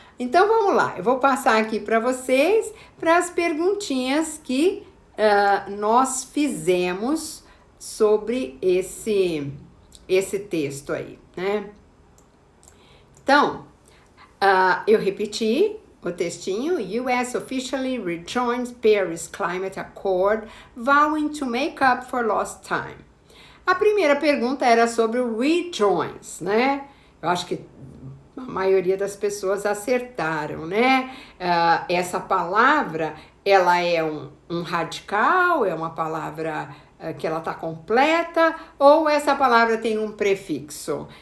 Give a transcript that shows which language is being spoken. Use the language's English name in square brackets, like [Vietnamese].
[Portuguese] Então vamos lá, eu vou passar aqui para vocês para as perguntinhas que nós fizemos sobre esse texto aí, né? Então, eu repeti o textinho. [English] US officially rejoins Paris Climate Accord, vowing to make up for lost time. [Portuguese] A primeira pergunta era sobre o rejoins, né? Eu acho que A maioria das pessoas acertaram, né? Essa palavra, ela é um radical, é uma palavra que ela está completa, ou essa palavra tem um prefixo?